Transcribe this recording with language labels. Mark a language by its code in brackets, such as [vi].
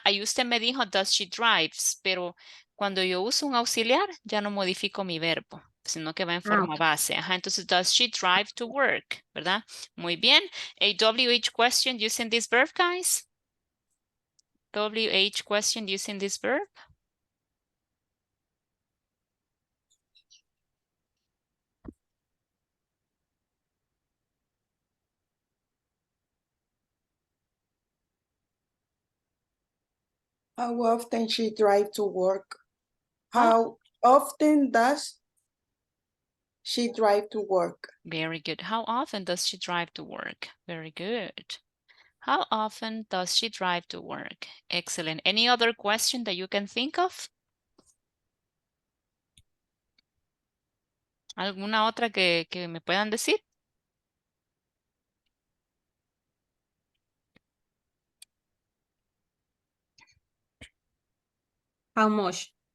[es] Ahí usted me dijo, [en] does she drives, [es] pero cuando yo uso un auxiliar, ya no modifico mi verbo, sino que va en forma base. Ajá, entonces, [en] does she drive to work? [es] ¿Verdad? Muy bien. [en] A WH question using this verb, guys? WH question using this verb? How often she drive to work? How often does she drive to work? Very good. How often does she drive to work? Very good. How often does she drive to work? Excellent. Any other question that you can think of? [es] ¿Alguna otra que me puedan decir? [en] How much?